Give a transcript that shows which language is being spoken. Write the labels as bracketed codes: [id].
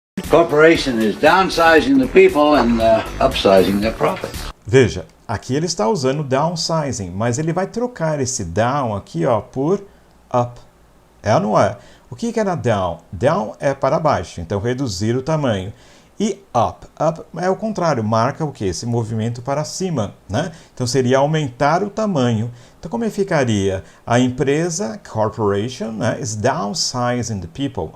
[en] Corporation is downsizing the people and upsizing their profits. [pt] Veja, aqui ele está usando downsizing, mas ele vai trocar esse down aqui, ó, por up. É ou não é? O que era down? Down é para baixo, então reduzir o tamanho. E up? Up é o contrário, marca o quê? Esse movimento para cima, né? Então seria aumentar o tamanho. Então como ficaria? A empresa, corporation, né, [en] is downsizing the people.